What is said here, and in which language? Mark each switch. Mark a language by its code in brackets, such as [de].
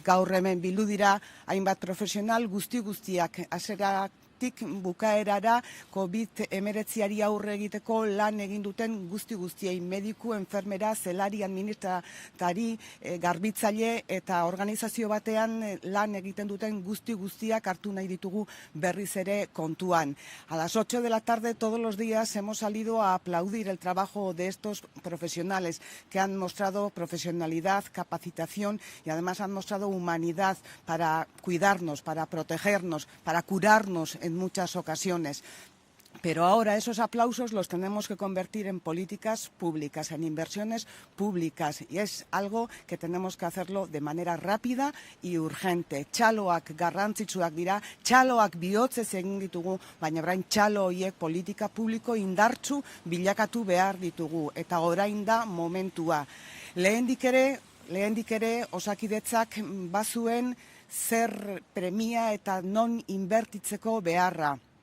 [eu] Gaur hemen bildu dira hainbat profesional guztiak hasieratik bukaerara COVID-19 aurre egiteko lan egin duten guztiei, mediku, enfermera, zelari, administratari, garbitzaile eta organizazio batean lan egiten duten guztiak hartu nahi ditugu berriz ere kontuan. [es] A las 8 de la tarde todos los días hemos salido a aplaudir el trabajo de estos profesionales que han mostrado profesionalidad, capacitación y además han mostrado humanidad para cuidarnos, para protegernos, para curarnos en muchas ocasiones. Pero ahora esos aplausos los tenemos que convertir en políticas públicas, en inversiones públicas, y es algo que tenemos que hacerlo de manera rápida y urgente. [eu] Txaloak garrantzitsuak dira, txaloak bihotzez egin ditugu, baina orain txalo horiek politika publiko indartsu bilakatu behar ditugu, eta orain da momentua. Lehendik ere Osakidetzak bazuen zer premia eta non inbertitzeko beharra.